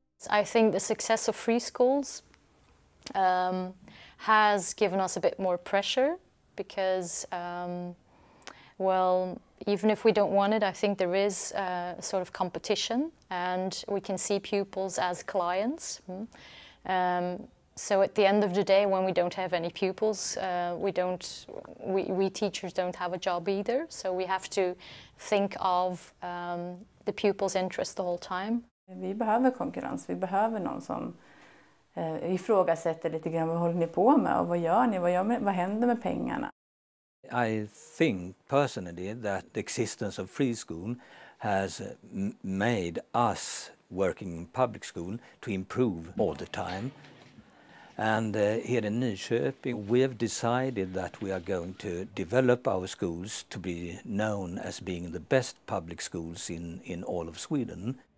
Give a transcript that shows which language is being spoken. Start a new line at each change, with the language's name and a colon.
English: I think the success of free schools has given us a bit more pressure because, well, even if we don't want it, I think there is a sort of competition and we can see pupils as clients. So at the end of the day, when we don't have any pupils, we teachers don't have a job either. So we have to think of the pupils' interest the whole time.
Swedish: Vi behöver konkurrens, vi behöver någon som ifrågasätter lite grann vad håller ni på med och vad gör ni, vad händer med pengarna?
English: I think personally that the existence of free school has made us working in public school to improve all the time. And here in Nyköping, we have decided that we are going to develop our schools to be known as being the best public schools in all of Sweden.